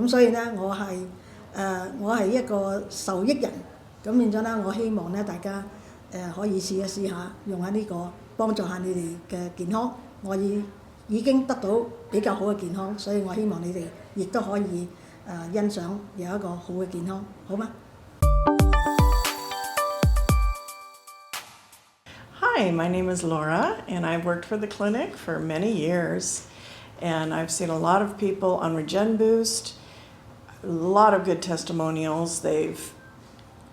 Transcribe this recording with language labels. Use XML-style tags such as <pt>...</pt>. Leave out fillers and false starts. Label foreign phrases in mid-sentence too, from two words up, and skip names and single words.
<yue>咁所以咧，我係一個受益人。咁變咗咧，我希望咧大家可以試下用下呢個幫助下你哋嘅健康。我已經得到比較好嘅健康，所以我希望你哋亦都可以欣賞有一個好嘅健康，好嗎？</yue> <en>Hi, my name is Laura, and I've worked for the clinic for many years, and I've seen a lot of people on Regen Boost, a lot of good testimonials.</en>